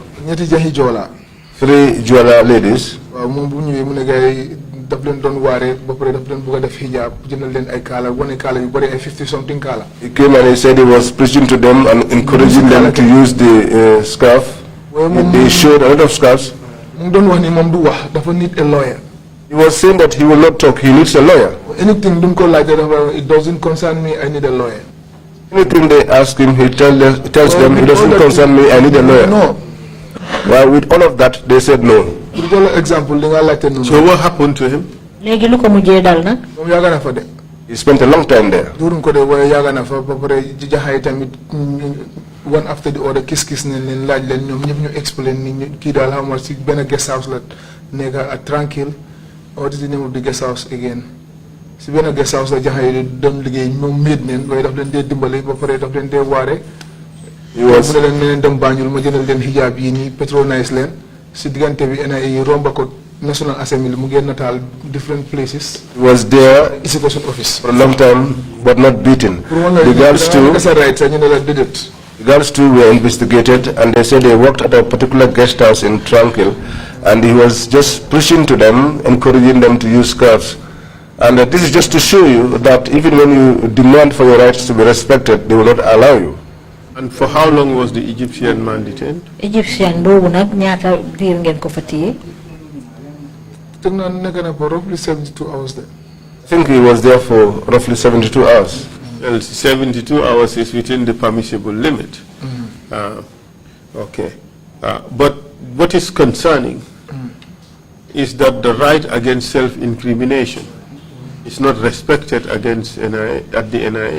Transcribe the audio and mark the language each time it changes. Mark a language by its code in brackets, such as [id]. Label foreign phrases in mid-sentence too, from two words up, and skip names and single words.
[wo] ñetti jaxi joola. [en] 3 Jola ladies. [wo] waaw moom bu ñëwee mu ne gars yi daf leen doon waare ba pare daf leen bëgg a def hijab jëndal leen ay kaala wane kaala yu bëri ay 50 something kaala. [en] He came and he said he was preaching to them and encouraging them to use the scarf. They showed a lot of scarves. [wo] mu doon wax ni moom du wax dafa [en] need a lawyer. He was saying that he will not talk, he needs a lawyer. Anything [wo] duñ ko laajte dafa [en] it doesn't concern me, I need a lawyer. Anything they ask him, he tells them, it doesn't concern me, I need a lawyer. No. Well, with all of that, they said no. So what happened to him? He spent a long time there. One after the other, [wo] kiss leen laaj leen ñoom ñëpp ñu explain ni kii daal xam nga si benn [en] guest house [wo] la nekk at Tranquil. [en] What is the name of the guest house again? [wo] Si benn [en] guest house [wo] la jaxay yi doon liggéey ñoom méet neen waaye daf leen dee dimbali ba pare daf leen dee waare. Mu ne leen dem Banjul ma jëndal leen hijab yi nii patronize leen si diggante bi NIA romba ko National Assembly mu ngeen nataal [en] different places. He was there Institution office for a long time but not beaten. The girls too were investigated and they said they worked at a particular guest house in Tranquil and he was just preaching to them, encouraging them to use scarves. And this is just to show you that even when you demand for your rights to be respected, they will not allow you. And for how long was the Egyptian man detained? [wo] Egyptian boobu nag ñaata diir ngeen ko fa téye? [en] For roughly 72 hours there. I think he was there for roughly 72 hours. Well, 72 hours is within the permissible limit. Okay. But what is concerning is that the right against self-incrimination is not respected against at the NIA.